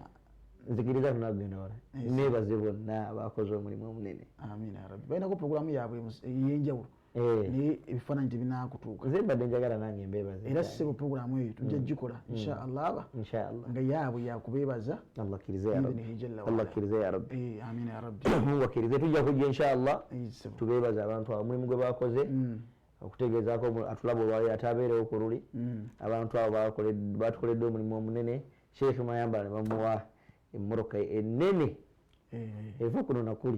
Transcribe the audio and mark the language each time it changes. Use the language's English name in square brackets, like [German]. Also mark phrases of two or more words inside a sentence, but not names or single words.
[Ganda] nzikiriza tunagenda wala nebaze bonna bakoze omulimu omunene [Arabic] آمين يا ربي [Ganda] balinako puroguramu yaabwe ey'enjawulo naye ebifaananyi tebinaakutuuka nze mbadde njagala nange mbebaze era sebo puroguramu eyo tujja gikola inshallah nga yaabwe yakubeebaza Allah akkirize [Arabic] يا ربي [Ganda] Allah akkirize [Arabic] يا ربي آمين يا ربي [Ganda] Mungu akkirize tujja kujja inshallah tubeebaza abantu abo omulimu gwe bakoze okutegeezaako atulaba olwali atabeerewo ku luli abantu abo batukoledde omulimu omunene Sheikh Mayamba ne bamuwa emmoroka ennene eva kuno nakuli